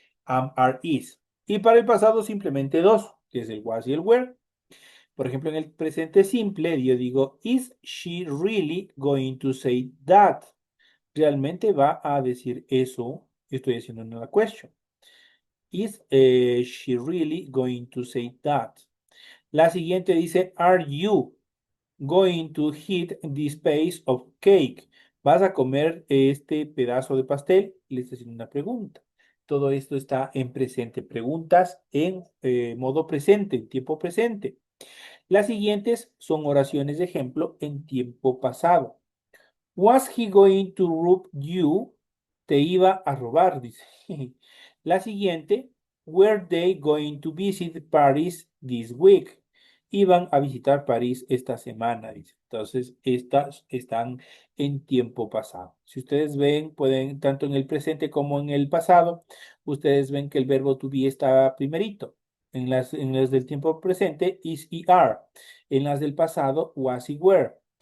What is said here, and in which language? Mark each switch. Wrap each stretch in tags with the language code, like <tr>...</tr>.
<es>Am, are, is. Y para el pasado, simplemente dos, que es el was y el were. Por ejemplo, en el presente simple, yo digo,</es> <en>is she really going to say that?</en> <es>¿Realmente va a decir eso? Estoy haciendo una question.</es> <en>Is she really going to say that?</en> <es>La siguiente dice,</es> <en>are you going to eat this piece of cake?</en> <es>¿Vas a comer este pedazo de pastel? Le está haciendo una pregunta. Todo esto está en presente. Preguntas en modo presente, en tiempo presente. Las siguientes son oraciones de ejemplo en tiempo pasado.</es> <en>Was he going to rob you?</en> <es>Te iba a robar, dice. La siguiente,</es> <en>were they going to visit Paris this week?</en> <es>Iban a visitar París esta semana, dice. Entonces, estas están en tiempo pasado. Si ustedes ven, pueden, tanto en el presente como en el pasado, ustedes ven que el verbo to be está primerito. En las del tiempo presente, is y are. En las del pasado, was y were.</es>